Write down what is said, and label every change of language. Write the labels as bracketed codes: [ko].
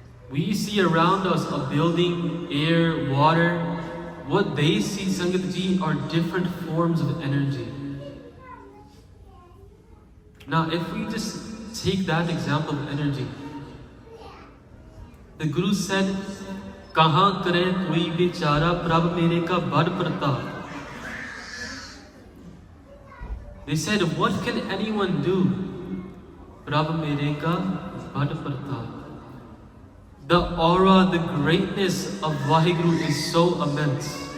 [en] We see around us a building, air, water. What they see, Sangatji, are different forms of energy. Now, if we just take that example of energy, the Guru said, [pa] कहाँ करे कोई बेचारा प्रभ मेरे का बड़ Pratap. [en] They said, what can anyone do? [pa] Prabh mere ka bad pratap. [en] The aura, the greatness of Waheguru is so immense.